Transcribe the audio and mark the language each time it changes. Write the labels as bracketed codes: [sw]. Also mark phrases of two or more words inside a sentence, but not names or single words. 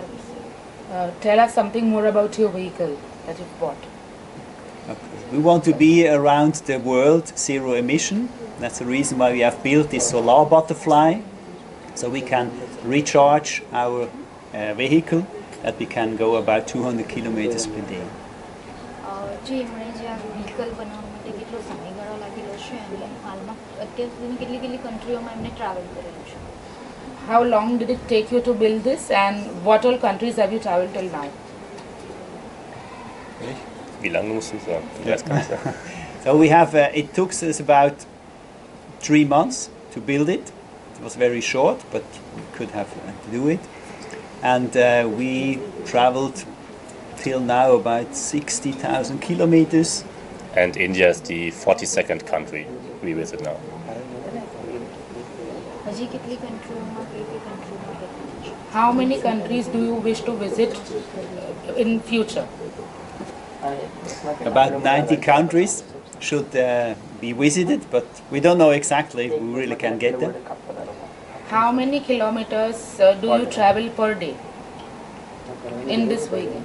[en] Tell us something more about your vehicle that you've bought. Okay. We want to be around the world zero emission. That's the reason why we have built this solar butterfly, so we can recharge our vehicle, that we can go about 200 kilometers per day. [gu] જે એમણે જે આ વ્હીકલ બનાવવા માટે કેટલો સમયગાળો લાગેલો છે અને હાલમાં અત્યાર સુધીની કેટલી કેટલી કન્ટ્રીઓમાં એમણે ટ્રાવેલ કરેલું છે? [en] How long did it take you to build this, and what all countries have you traveled till now? [de] Wie lange musst du sagen? Ich weiß gar nicht. [en] So we have, it took us about 3 months to build it. It was very short, but we could have to do it. And we traveled till now about 60,000 kilometers. And India is the 42nd country we visit now. [gu] હજી કેટલી કન્ટ્રીઓમાં કઈ કઈ કન્ટ્રીઓમાં કેટલી છે? [en] How many countries do you wish to visit in future? About 90 countries should be visited, but we don't know exactly if we really can get them. How many kilometers do you travel per day in this vehicle?